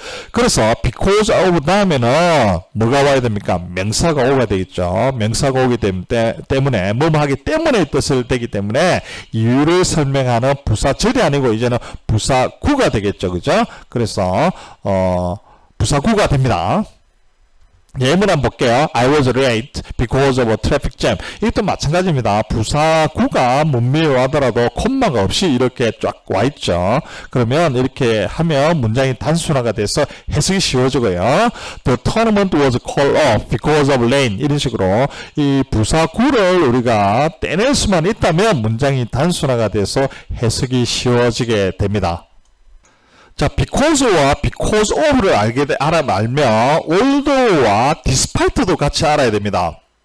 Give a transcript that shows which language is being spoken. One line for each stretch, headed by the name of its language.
Korean: 그래서 because of 다음에는 뭐가 와야 됩니까? 명사가 오가 되겠죠. 명사가 오기 때문에 뭐뭐 하기 때문에 뜻을 되기 때문에 이유를 설명하는 부사절이 아니고 이제는 부사구가 되겠죠. 그죠? 그래서 부사구가 됩니다. 예문 한번 볼게요.
English: I was late because of a traffic jam.
Korean: 이것도 마찬가지입니다. 부사구가 문미에 하더라도 콤마가 없이 이렇게 쫙 와 있죠. 그러면 이렇게 하면 문장이 단순화가 돼서 해석이 쉬워지고요.
English: The tournament was called off because of rain.
Korean: 이런 식으로 이 부사구를 우리가 떼낼 수만 있다면 문장이 단순화가 돼서 해석이 쉬워지게 됩니다. 자, because와 because of를 알면 although와 despite도 같이 알아야 됩니다.